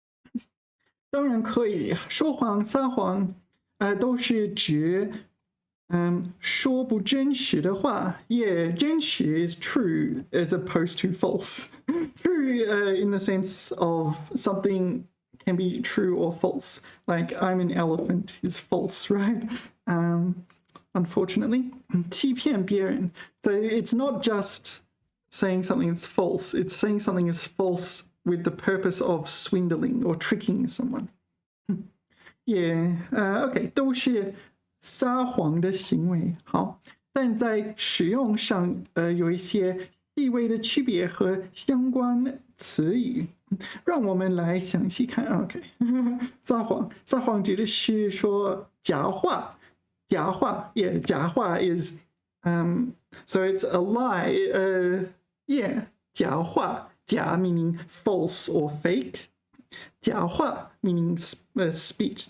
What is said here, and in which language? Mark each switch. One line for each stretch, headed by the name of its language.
Chinese: "当然可以，说谎、撒谎，都是指说不真实的话。
English: Yeah, 真实 is true as opposed to false. True in the sense of something can be true or false. Like I'm an elephant is false, right? Unfortunately,
Chinese: 欺骗别人.
English: So it's not just saying something is false. It's saying something is false with the purpose of swindling or tricking someone. Yeah, okay,
Chinese: 都是撒谎的行为。好，但在使用上，有一些细微的区别和相关词语。让我们来详细看。OK， 撒谎指的是说假话。
English: Yeah, 假话 is so it's a lie. Yeah, 假话，假 meaning false or fake. 假话 meaning speech.